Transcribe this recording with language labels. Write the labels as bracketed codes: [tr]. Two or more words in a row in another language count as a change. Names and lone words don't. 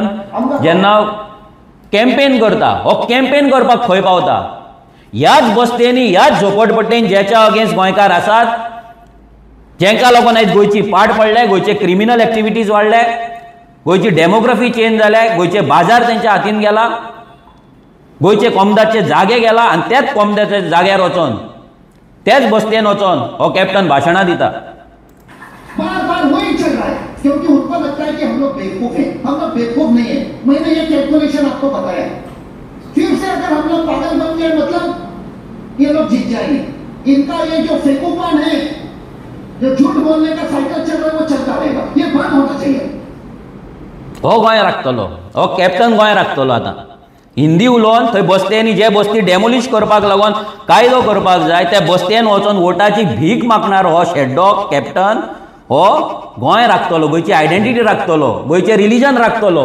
[kok] जेन्ना कॅम्पेन करता, हो कॅम्पेन करपाक खंय पावता, ह्याच बस्तेनी ह्याच झोपडपट्टेन ज्याच्या अगेन्स्ट गोंयकार आसात, जेंका लागून आयज गोंयची पाड पडले, गोंयचे [en] criminal activities [kok] वाडले, गोंयची [en] demography change [kok] जाल्या, गोंयचे बाजार तेंच्या हातीन गेला, गोंयचे कोमदाचे जागे गेला आनी त्याच कोमदाच्या जाग्यार वचोन त्याच बस्तेन वचोन हो कॅप्टन भाशणां दिता. [hi] बार बार वही चल रहा है क्योंकि उनको लगता है कि हम लोग बेवकूफ हैं. हम लोग बेवकूफ नहीं है. मैंने ये कैलकुलेशन आपको बताया. फिर से अगर हम लोग पागल बन गए मतलब ये लोग जीत जाएंगे. इनका ये जो फेंकूपन है, जो झूठ बोलने का साइकिल चल रहा है, वो चलता रहेगा. ये बंद होना चाहिए. [kok] हो गोंय राखतलो, हो कॅप्टन गोंय राखतलो. आतां हिंदी उलोवन थंय बस्तेनी जे बस्ती डेमोलिश करपाक लागून कायदो करपाक जाय त्या बस्तेन वचोन वोटाची भीक मागणारो हो शेड्डो कॅप्टन हो गोंय राखतलो, गोंयची आयडेंटिटी राखतलो, गोंयचे रिलीजन राखतलो.